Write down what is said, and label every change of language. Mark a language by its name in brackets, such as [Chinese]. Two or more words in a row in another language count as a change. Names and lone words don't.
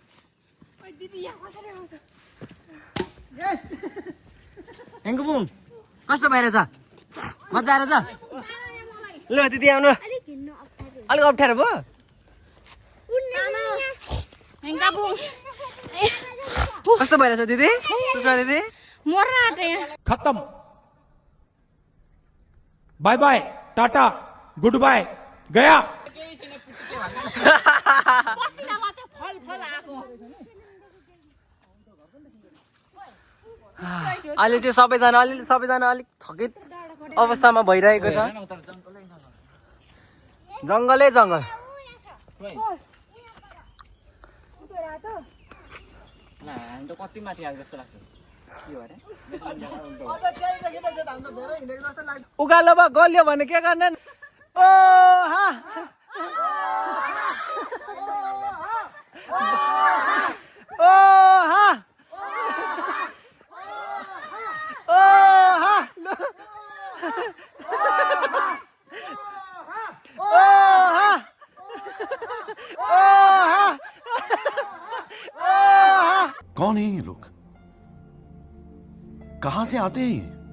[Nepali] हेङ्कुपुङ कस्तो भइरहेछ? मजा आइरहेछ? ल दिदी आउनु। अलिक अप्ठ्यारो भयो? कस्तो भइरहेछ दिदी? सुषमा दिदी मर्न आँटे यहाँ। [English] खत्म, bye bye, टाटा, good bye, गया। [Nepali] अहिले चाहिँ सबैजना अलिक थकित अवस्थामा भइरहेको छ। जङ्गलै जङ्गल। कति माथि आएको जस्तो लाग्छ। उकालो भयो गल्यो भने के गर्ने? ओ हा ओ हा ओ हा [Hindi] कौन है ये लोग? कहां से आते हैं?